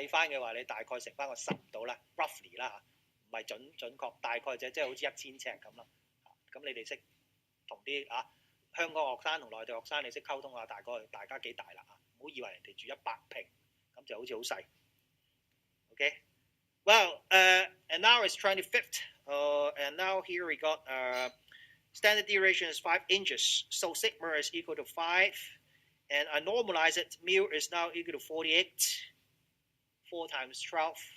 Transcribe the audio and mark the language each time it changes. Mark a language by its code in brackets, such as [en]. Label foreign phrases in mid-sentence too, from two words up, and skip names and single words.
[yue] 計翻嘅話，你大概乘翻個10到啦 ，roughly 啦嚇，唔係準確，大概即係好似1000尺咁啦。咁你哋識同啲香港學生同內地學生，你識溝通下，大家幾大啦嚇，唔好以為人哋住100平，咁就好似好細。 [en] Okay, well, and now it's 25th, and now here we got standard deviation is 5 inches, so sigma is equal to 5, and I normalize it, mu is now equal to 48, 4 times 12.